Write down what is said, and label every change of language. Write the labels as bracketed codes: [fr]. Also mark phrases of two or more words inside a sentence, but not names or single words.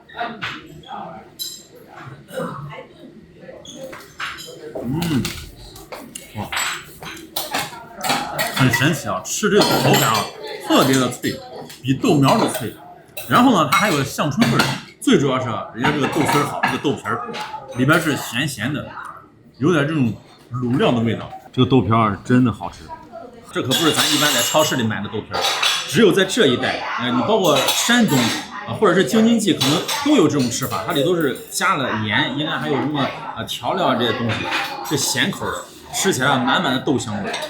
[zh] 哇，很神奇啊！吃這個口感啊，特別的脆，比豆苗都脆。然後呢，它還有香椿味兒，最主要是人家這個豆絲好，這個豆皮兒裡邊是鹹鹹的。有点这种卤料的味道。这个豆皮儿真的好吃，这可不是咱一般在超市里买的豆皮儿，只有在这一带，你包括山东啊，或者是京津冀，可能都有这种吃法，它里都是加了盐，应该还有什么调料这些东西，是咸口的，吃起来满满的豆香味。